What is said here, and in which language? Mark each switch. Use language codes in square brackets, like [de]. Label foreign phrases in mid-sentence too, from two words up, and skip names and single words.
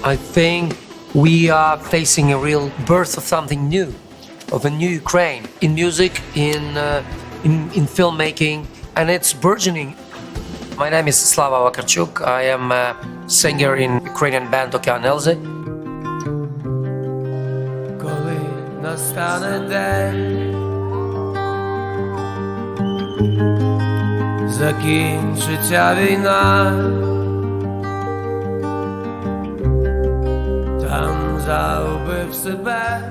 [en] think we are facing a real birth of something new, of a new Ukraine, in music, in filmmaking, and it's burgeoning. My name is Slava Vakarchuk. I am a singer in Ukrainian band Okean Elze. [uk] Коли настане день, закінчиться війна, там загубив себе.